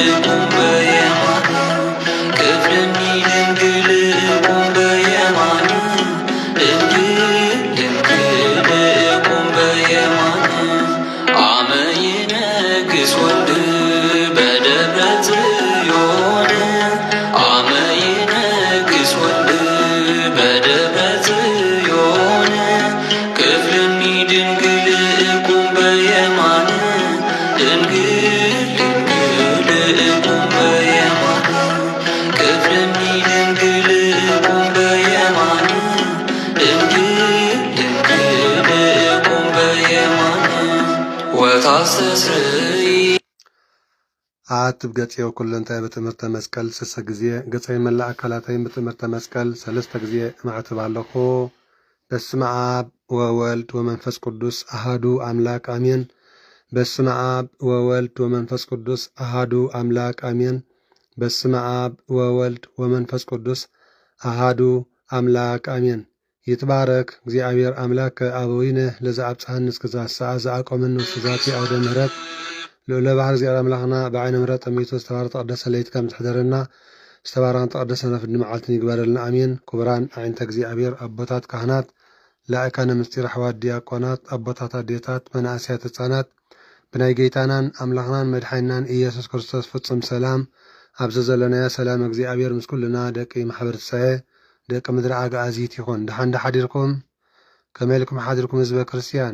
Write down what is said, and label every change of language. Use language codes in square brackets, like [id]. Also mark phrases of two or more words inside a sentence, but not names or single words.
[gez] እቁም በየማን ክፍልኒ ድንግል እቁም በየማን ድንግል ድንግል እቁም በየማን አመ ይነግስ ወልድ በደብረ ጽዮን አመ ይነግስ ወልድ በደብረ ጽዮን ክፍልኒ ድንግል እቁም በየማን ድንግል ድንግል እቁም በየማን ክፍልኒ ድንግል እቁም በየማን ድንግል ድንግል እቁም በየማን ወታስተስርይ [ti] አትብ ገጽ ኩለንታይ በትምህርተ መስቀል ስሰ ጊዜ ገጽ መላእ አካላታይ በትምህርተ መስቀል ሰለስተ ጊዜ ማዕተብ አለኮ። [gez] በስመ አብ ወወልድ ወመንፈስ ቅዱስ አሃዱ አምላክ አሜን። በስመ አብ ወወልድ ወመንፈስ ቅዱስ አሃዱ አምላክ አሜን። በስመ አብ ወወልድ ወመንፈስ ቅዱስ አሃዱ አምላክ አሜን። ይትባረክ እግዚአብሔር አምላክ አበዊነ ለዘአብጽሐነ እስከ ሰዓት ዘአቆመነ ውስተ ዛቲ አውደ ምሕረት [ti] ልዑለ ባሕር እግዚአብሔር አምላኽና በዓይነ ምሕረት ጠሚቱ ዝተባረከ ተቀደሰ ለይቲ ከም ዝሕደረና ዝተባረኸን ተቀደሰ ነፍኒ መዓልትን ይግበረልና አሜን። ክቡራን አዕይንተ እግዚአብሔር አቦታት ካህናት፣ ላእካነ ምስጢር ኣሕዋት ዲያቆናት፣ አቦታት አዴታት፣ መናእስያት ህፃናት ብናይ ጌታናን አምላኽናን መድሓኒናን ኢየሱስ ክርስቶስ ፍጹም ሰላም ኣብዚ ዘለናዮ ሰላም እግዚአብሔር ምስ ኩልና ደቂ ማሕበር ትንሣኤ ደቂ ምድሪ ኣጋእዚት ይኹን። ድሓን ዳሓዲርኩም ከመይ ኢልኩም ሓዲርኩም ህዝበ ክርስቲያን?